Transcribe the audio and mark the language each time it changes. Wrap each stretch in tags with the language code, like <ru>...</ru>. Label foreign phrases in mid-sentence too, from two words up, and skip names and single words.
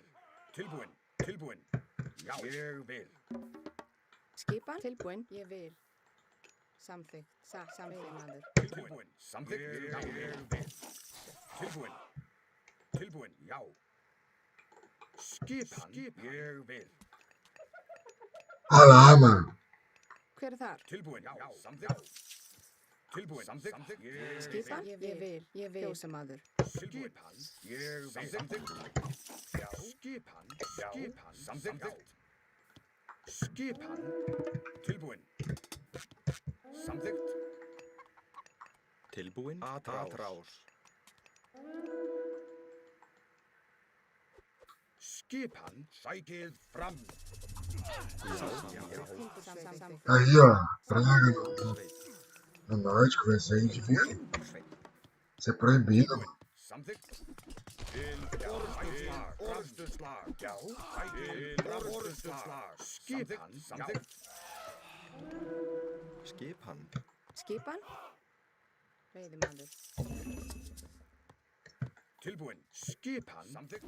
<is>Tilbúin. Já. Ég vil. Skipan. Tilbúin. Ég vil. Samþykkt. Samþykkt maður. Tilbúin. Samþykkt. Ég vil. Tilbúin. Já. Skipan. Ég vil.</is> <pt>Olha lá, mano.</pt> <is>Hver er þar? Tilbúin. Já. Samþykkt. Tilbúin. Samþykkt. Ég Skipan. Ég vil. Kjósa maður. Skipan. Ég vil. Samþykkt. Já. Skipan. Samþykkt. Skipan. Tilbúin. Samþykkt. Tilbúin. Atrás. Skipan. Sækið fram. Samþykkt.</is> <pt>Aí, ó. Praga no norte, que vai sair de vir. Isso é proibido, mano.</pt> <is>Samþykkt. Til orrustuslag. Já. Sækið orrustuslag. Skipan. Samþykkt. Skipan. Veiðimaður. Tilbúin. Skipan. Samþykkt.</is>